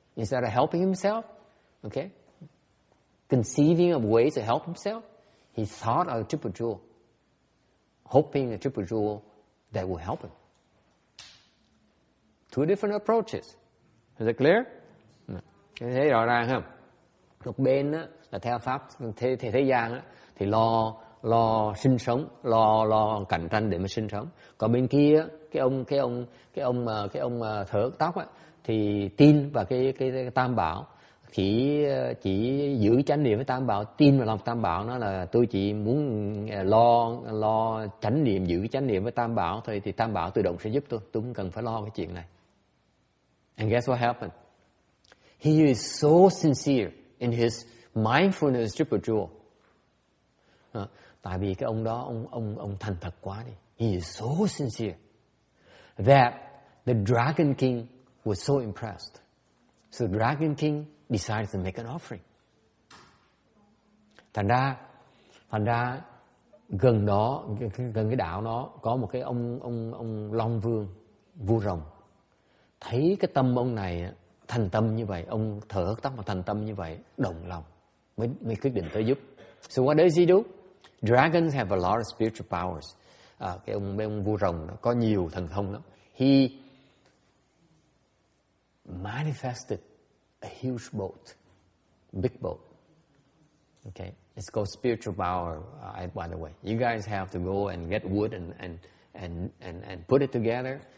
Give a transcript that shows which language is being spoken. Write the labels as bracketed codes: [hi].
[en] Instead of helping himself, okay, conceiving of ways to help himself, he thought of the triple jewel, hoping the triple jewel that will help him. Two different approaches. Is it clear? [vi] Thấy rõ ràng không? Một bên á, là theo pháp thế gian á, thì lo sinh sống, lo cạnh tranh để mà sinh sống. Còn bên kia cái ông thở tóc á, thì tin vào cái tam bảo, chỉ giữ chánh niệm với tam bảo, tin vào lòng tam bảo, nó là tôi chỉ muốn lo chánh niệm, giữ chánh niệm với tam bảo thôi, thì tam bảo tự động sẽ giúp tôi không cần phải lo cái chuyện này. [en] And guess what happened? He is so sincere in his mindfulness triple jewel. [vi] Tại vì cái ông đó ông thành thật quá đi. [en] He is so sincere that the Dragon King was so impressed. So Dragon King decided to make an offering. [vi] Thành ra gần cái đảo đó có một cái ông Long Vương, vua rồng. Thấy cái tâm ông này thành tâm như vậy, ông thở hớt tóc mà thành tâm như vậy, động lòng mới quyết định tới giúp. [en] So what does he do? Dragons have a lot of spiritual powers. [vi] Cái ông vua rồng đó có nhiều thần thông lắm. [en] He manifested a huge boat, big boat. Okay, it's called spiritual power. By the way, you guys have to go and get wood and put it together.